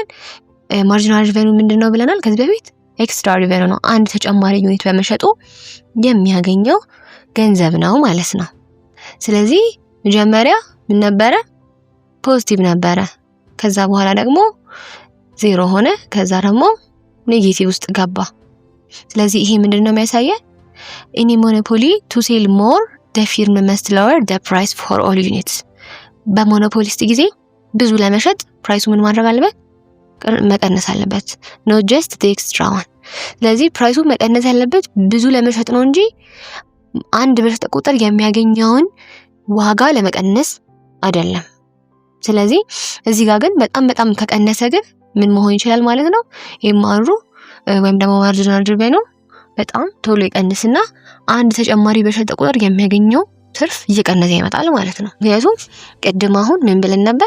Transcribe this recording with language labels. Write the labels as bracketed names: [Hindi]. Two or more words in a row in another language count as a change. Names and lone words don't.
[English] marginal revenue [Amharic] ምንድነው ብለናል ከዚህ በፊት? [English] extra revenue [Amharic] ነው። አንድ ተጨማሪ ዩኒት በመሸጡ የሚያገኘው ገንዘብ ነው ማለት ነው። ስለዚህ መጀመሪያ ምን ነበረ? ፖዚቲቭ ነበረ። ከዛ በኋላ ደግሞ 0 ሆነ። ከዛ ደግሞ ኔጌቲቭ ውስጥ ገባ። ስለዚህ ይሄ ምንድነው የሚያሳየን? [English] in monopoly to sell more the firm must lower the price for all units። [Amharic] በሞኖፖሊስት ጊዜ ብዙ ለመሸጥ ፕራይሱ ምን ማድረግ አለበት? መቀነስ አለበት። [English] not just the extra one። [Amharic] ስለዚህ ፕራይሱ መቀነስ ያለበት ብዙ ለመሸጥ ነው እንጂ አንድ በሸጠ ቁጥር የሚያገኘውን ዋጋ ለመቀነስ አይደለም። ስለዚህ እዚህ ጋር ግን በጣም ከቀነሰ ግን ምን መሆን ይችላል ማለት ነው? ኤምአሩ ወይም ደግሞ [English] marginal revenue [Amharic] በጣም ቶሎ ይቀንስና አንድ ተጨማሪ በሸጠ ቁጥር የሚያገኘው ትርፍ እየቀነሰ ይመጣል ማለት ነው። ምክንያቱም ቅድም አሁን ምን ብለን ነበር?